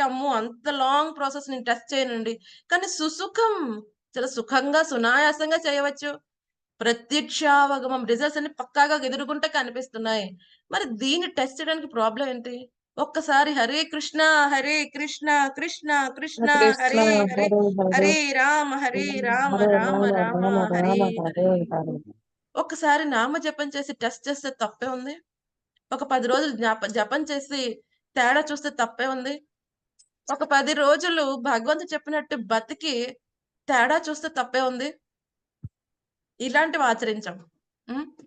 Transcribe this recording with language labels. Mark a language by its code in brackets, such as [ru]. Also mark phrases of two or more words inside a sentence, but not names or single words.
[te] అమ్మో! అంత [en] long process [te] నేను టెస్ట్ చేయనండి. కానీ సుసుఖం. చాలా సుఖంగా, సునాయాసంగా చేయవచ్చు. ప్రత్యక్షావగమం రిజల్ట్స్ అన్ని పక్కాగా ఎదురుగుంట కనిపిస్తున్నాయి. మరి దీన్ని టెస్ట్ చేయడానికి ప్రాబ్లమ్ ఏంటి? ఒక్కసారి హరే కృష్ణ, హరే కృష్ణ, కృష్ణ కృష్ణ కృష్ణ హరే హరే హరే, హరే హరే రామ, హరే రామ, హరే రామ రామ రామ, రామ హరే రామ హరే. హరే హరే. ఒక్కసారి నామజపం చేసి టెస్ట్ చేస్తే తప్పే ఉంది. ఒక 10 రోజులు జపం చేసి తేడా చూస్తే తప్పే ఉంది. ఒక 10 రోజులు భగవంతుడు చెప్పినట్టు బతికి తేడా చూస్తే తప్పే ఉంది. ఇలాంటివి ఆచరించాం. హ్మ్.